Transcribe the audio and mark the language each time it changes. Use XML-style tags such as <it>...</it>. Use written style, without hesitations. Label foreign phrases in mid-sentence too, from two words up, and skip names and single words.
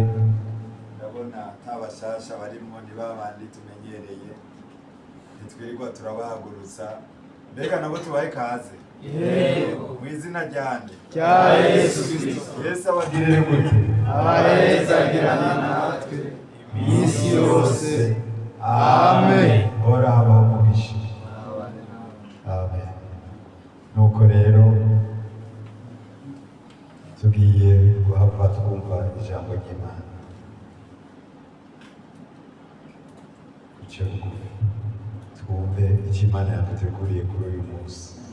<rw>Ndabona ntabashasha barimo, ni babandi tumenyereye, ntitwirirwa turabahagurutsa. Mbega nabo tubahe ikaze. Mu izina ryande Rya Yesu Kristo. Yesu abagirire gute? Abahezagirane natwe iminsi yose. Amen. Hora habaho umugisha. Amen. Nuko rero tugiye guhava twumva ijambo ry'Imana. Duce bugufi twumve icyo Imana yaduteguriye kuri uyu munsi.</rw>